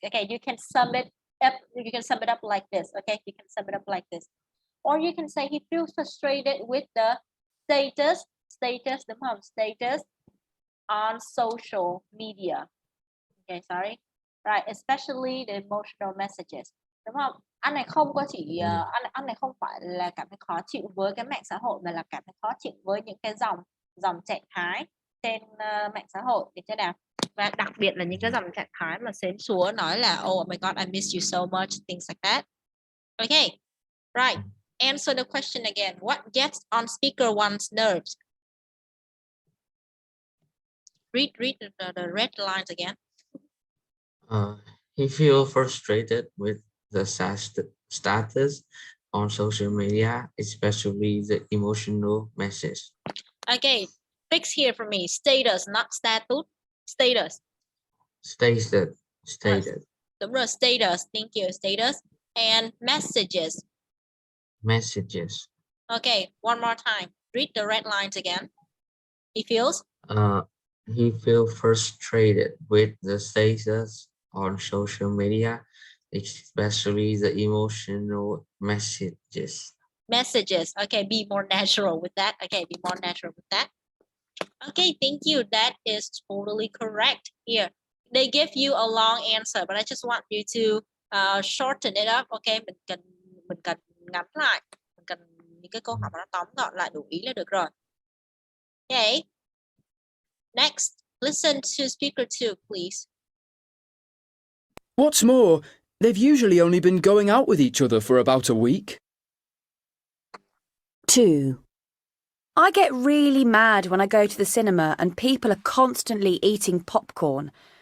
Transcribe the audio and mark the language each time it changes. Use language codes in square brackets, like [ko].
[en] Okay, you can sum it up. You can sum it up like this. Okay, you can sum it up like this, or you can say he feels frustrated with the status, the mom status on social media. Okay, sorry. Right, especially the emotional messages. [vi] Đúng không? Anh này không có chỉ anh này không phải là cảm thấy khó chịu với cái mạng xã hội mà là cảm thấy khó chịu với những cái dòng trạng thái trên mạng xã hội thì thế nào, và đặc biệt là những cái dòng trạng thái mà sến súa nói là [en] oh my god I miss you so much, things like that. Okay, right, answer the question again. What gets on speaker one's nerves? Read the red lines again. He feels frustrated with the status on social media, especially the emotional message. Okay, fix here for me. Status, not status. Status. Stated. [vi] Đúng rồi, [en] status. Thank you. Status and messages. Messages. Okay, one more time. Read the red lines again. He feels. He feels frustrated with the status on social media, especially the emotional messages. Messages. Okay, be more natural with that. Okay, be more natural with that. Okay, thank you. That is totally correct. Here, they give you a long answer, but I just want you to shorten it up. [vi] Okay, mình cần ngắn lại, mình cần những cái câu hỏi mà nó tóm gọn lại đủ ý là được rồi. [en] Okay. Next, listen to speaker 2, please. What's more, they've usually only been going out with each other for about a week. 2. I get really mad when I go to the cinema and people are constantly eating popcorn.